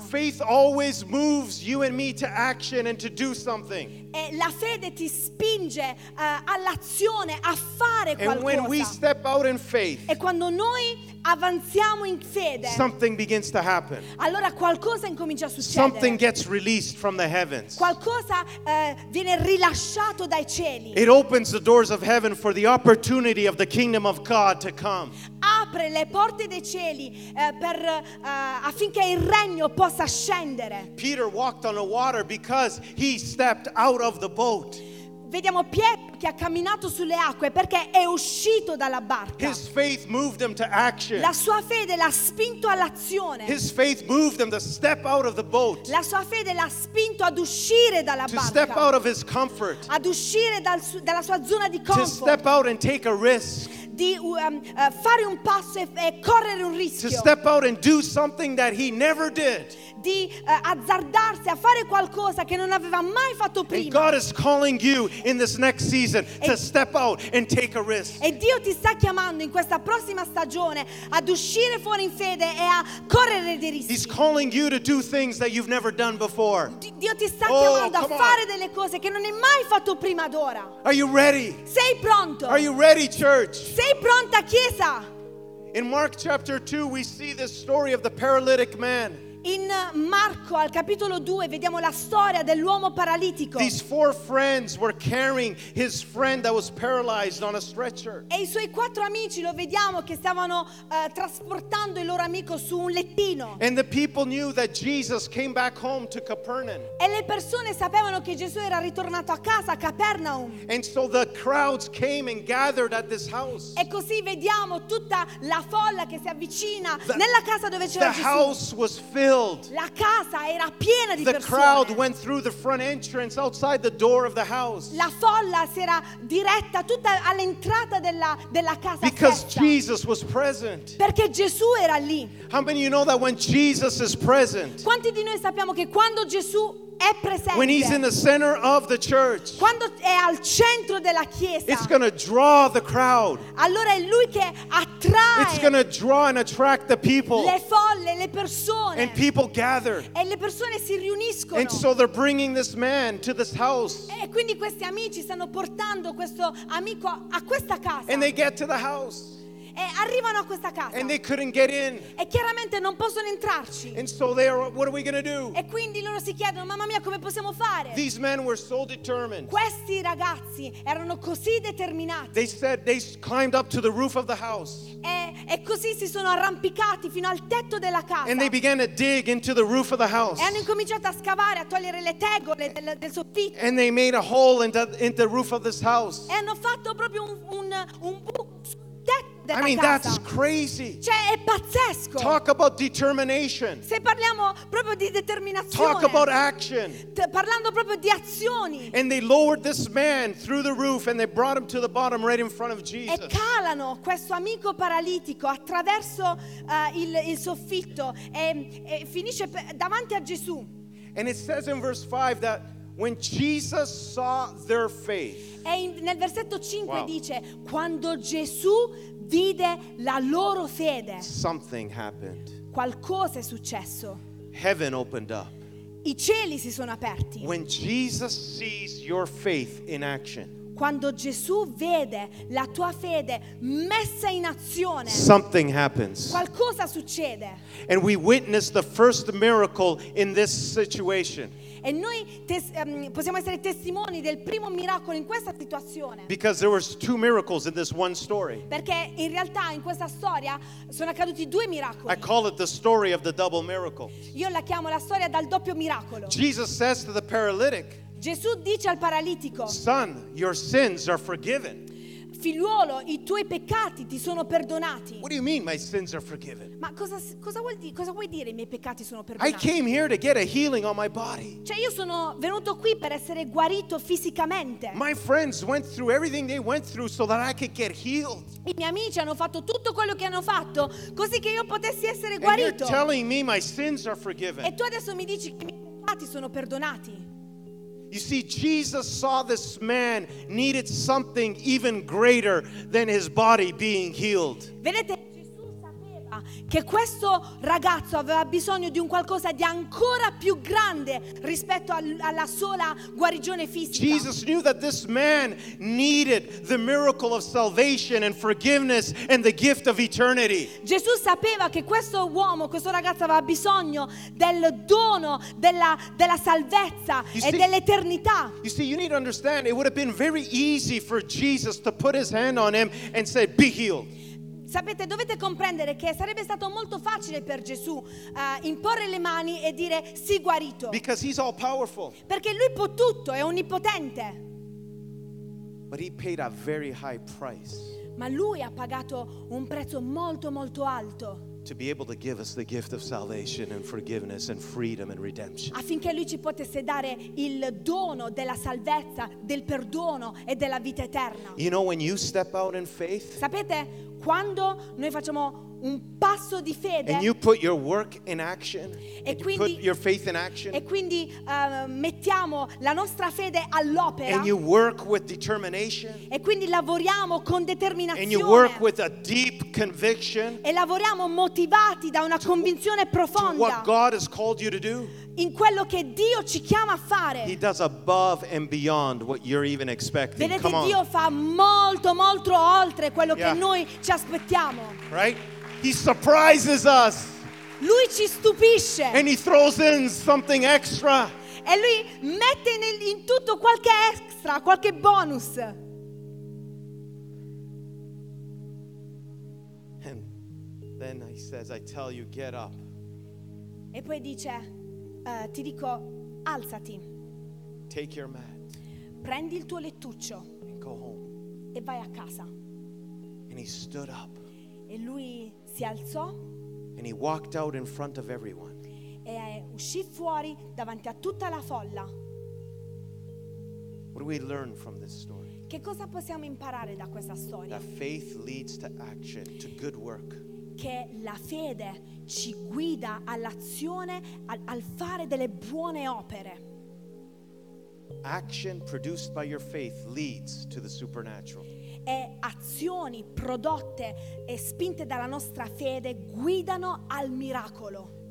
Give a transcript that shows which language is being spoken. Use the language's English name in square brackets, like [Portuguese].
[English] Faith always moves you and me to action and to do something. [Italian] E la fede ti spinge all'azione, a fare qualcosa. [English] And when we step out in faith, [Italian] e quando noi avanziamo in fede, [English] something begins to happen. [Italian] Allora qualcosa incomincia a succedere. [English] Something gets released from the heavens. [Italian] Qualcosa viene rilasciato dai cieli. [English] It opens the doors of heaven for the opportunity of the kingdom of God to come. [Italian] Apre le porte dei cieli per affinché il regno possa scendere. [English] Peter walked on the water because he stepped out of the boat. [Italian] Vediamo Pietro che ha camminato sulle acque perché è uscito dalla barca. [English] His faith moved him to action. [Italian] La sua fede l'ha spinto all'azione. [English] His faith moved him to step out of the boat. [Italian] La sua fede l'ha spinto ad uscire dalla barca. [English] To step out of his comfort. [Italian] Ad uscire dalla sua zona di comfort. [English] To step out and take a risk. [Italian] Di fare un passo e correre un rischio. [English] To step out and do something that he never did. [Italian] Di azzardarsi a fare qualcosa che non aveva mai fatto prima. [English] And God is calling you in this next season to step out and take a risk. [Italian] E Dio ti sta chiamando in questa prossima stagione ad uscire fuori in fede e a correre dei rischi. [English] He's calling you to do things that you've never done before. [Italian] Dio ti sta chiamando a fare delle cose che non hai mai fatto prima d'ora. [English] Are you ready? [Italian] Sei pronto? [English] Are you ready, church? [Italian] Sei pronta, chiesa? [English] In Mark chapter 2 we see the story of the paralytic man. [Italian] In Marco al capitolo 2 vediamo la storia dell'uomo paralitico. [English] These four friends were carrying his friend that was paralyzed on a stretcher. [Italian] E i suoi quattro amici lo vediamo che stavano trasportando il loro amico su un lettino. [English] And the people knew that Jesus came back home to Capernaum. [Italian] E le persone sapevano che Gesù era ritornato a casa a Capernaum. [English] And so the crowds came and gathered at this house. [Italian] E così vediamo tutta la folla che si avvicina nella casa dove c'era [English] the [Italian] Gesù. [English] The house was filled. [Italian] La casa era piena di [English] the [Italian] persone. [English] Crowd went through the front entrance outside the door of the house. [Italian] La folla si era diretta tutta all'entrata della casa. [English] Because [Italian] stessa. [English] Jesus was present. [Italian] Perché Gesù era lì. [English] How many of you know that when Jesus is present? [Italian] Quanti di noi sappiamo che quando Gesù è presente, [English] when he's in the center of the church, [Italian] quando è al centro della chiesa, [English] it's going to draw the crowd. [Italian] Allora è lui che attrae. [English] It's going to draw and attract the people. [Italian] Le folle, le persone. [English] And people gather. [Italian] E le persone si riuniscono. [English] And so they're bringing this man to this house. [Italian] E quindi questi amici stanno portando questo amico a questa casa. [English] And they get to the house. [Italian] E arrivano a questa casa. [English] And they couldn't get in. [Italian] E chiaramente non possono entrarci. [English] And so they are, what are we gonna do? [Italian] E quindi loro si chiedono, mamma mia, come possiamo fare? [English] These men were so determined. [Italian] Questi ragazzi erano così determinati. [English] They said they climbed up to the roof of the house. [Italian] E così si sono arrampicati fino al tetto della casa. [English] And they began to dig into the roof of the house. [Italian] E hanno incominciato a scavare, a togliere le tegole del soffitto. [English] And they made a hole into the roof of this house. [Italian] E hanno fatto proprio un buco. [English] I mean, [Italian] casa. [English] That's crazy. [Italian] Cioè, è pazzesco. [English] Talk about determination. [Italian] Se parliamo proprio di determinazione. [English] Talk about action. [Italian] Parlando proprio di azioni. [English] And they lowered this man through the roof and they brought him to the bottom right in front of Jesus. [Italian] E calano questo amico paralitico attraverso il soffitto e finisce davanti a Gesù. [English] And it says in verse 5 that when Jesus saw their faith. [Italian] E nel versetto 5 dice quando Gesù vide la loro fede. [English] Something happened. [Italian] Qualcosa è successo. [English] Heaven opened up. [Italian] I cieli si sono aperti. [English] When Jesus sees your faith in action. [Italian] Quando Gesù vede la tua fede messa in azione. [English] Something happens. [Italian] Qualcosa succede. [English] And we witness the first miracle in this situation. [Italian] E noi possiamo essere testimoni del primo miracolo in questa situazione. [English] Because there were two miracles in this one story. [Italian] Perché in realtà in questa storia sono accaduti due miracoli. [English] I call it the story of the double miracle. [Italian] Io la chiamo la storia del doppio miracolo. [English] Jesus says to the paralytic, [Italian] Gesù dice al paralitico, [English] son, your sins are forgiven. [Italian] Figliuolo, i tuoi peccati ti sono perdonati. [English] What do you mean my sins are forgiven? [Italian] Ma cosa vuoi dire i miei peccati sono perdonati? [English] I came here to get a healing on my body. [Italian] Cioè io sono venuto qui per essere guarito fisicamente. [English] My friends went through everything they went through so that I could get healed. [Italian] I miei amici hanno fatto tutto quello che hanno fatto così che io potessi essere guarito. [English] And you're telling me my sins are forgiven. [Italian] E tu adesso mi dici che i miei peccati sono perdonati. [English] You see, Jesus saw this man needed something even greater than his body being healed. [Italian] Vedete, Gesù sapeva che questo ragazzo aveva bisogno di un qualcosa di ancora più grande rispetto alla sola guarigione fisica. [English] Jesus knew that this man needed the miracle of salvation and forgiveness and the gift of eternity. [Italian] Gesù sapeva che questo uomo, questo ragazzo aveva bisogno del dono della salvezza e dell'eternità. [English] You see, you need to understand, it would have been very easy for Jesus to put his hand on him and say, be healed. [Italian] Sapete, dovete comprendere che sarebbe stato molto facile per Gesù imporre le mani e dire "Sì, guarito". [English] Because he's all powerful. [Italian] Perché lui può tutto, è onnipotente. [English] But he paid a very high price. [Italian] Ma lui ha pagato un prezzo molto molto alto. [English] To be able to give us the gift of salvation and forgiveness and freedom and redemption. [Italian] Affinché lui ci potesse dare il dono della salvezza, del perdono e della vita eterna. [English] You know when you step out in faith? [Italian] Sapete, quando noi facciamo un passo di fede, [English] and you put your work in action, [Italian] e quindi, [English] you put your faith in action, [Italian] e quindi mettiamo la nostra fede all'opera, [English] and you work with determination, [Italian] e quindi lavoriamo con determinazione, [English] and you work with a deep conviction, [Italian] e lavoriamo motivati da una convinzione profonda, [English] to what God has called you to do, [Italian] in quello che Dio ci chiama a fare. [English] He does above and beyond what you're even expecting. [Italian] Vedete, [English] come on. [Italian] Dio fa molto molto oltre quello che noi ci aspettiamo. [English] Right? He surprises us. [Italian] Lui ci stupisce. [English] And he throws in something extra. [Italian] E lui mette in tutto qualche extra, qualche bonus. [English] And then he says, I tell you, get up. [Italian] E poi dice, ti dico, alzati. [English] Take your mat. [Italian] Prendi il tuo lettuccio. [English] And go home. [Italian] E vai a casa. [English] And he stood up. [Italian] E lui si alzò. [English] And he walked out in front of everyone. [Italian] E uscì fuori davanti a tutta la folla. [English] What do we learn from this story? [Italian] Che cosa possiamo imparare da questa storia? [English] That faith leads to action, to good work. [Italian] Che la fede ci guida all'azione, al fare delle buone opere. [English] Action produced by your faith leads to the supernatural. [Italian] E azioni prodotte e spinte dalla nostra fede guidano al miracolo.